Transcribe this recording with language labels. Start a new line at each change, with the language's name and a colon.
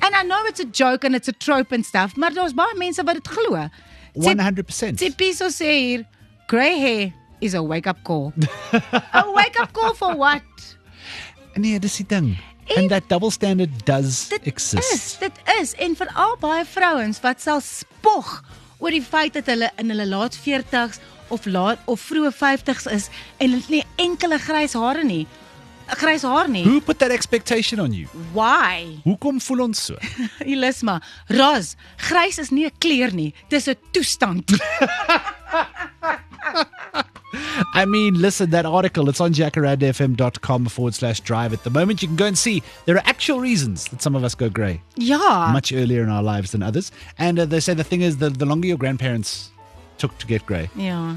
English: And I know it's a joke and it's a trope and stuff,
Afrikaans: maar daar's baie mense wat dit glo.
English: 100%. Tipiso
Afrikaans: sê hier,
English: grey hair is a wake-up call. A wake-up call for what?
Afrikaans: Nee, dis die ding.
English: And that double standard does exist.
Afrikaans: Dit is en veral baie vrouens wat sal spog oor die feit dat hulle in hulle laat 40s of vroeë 50s is en hulle het nie enkele grys hare nie. Grys haar nie.
English: Who put that expectation on you? Why?
Afrikaans: Hoekom voel ons so? Elisma, Roz, grys is nie 'n kleur nie, dis 'n toestand.
English: I mean, listen, that article, it's on jacarandafm.com/drive at the moment. You can go and see there are actual reasons that some of us go grey
Afrikaans: Ja.
English: much earlier in our lives than others. And they say the thing is, the longer your grandparents took to get grey,
Afrikaans: Ja.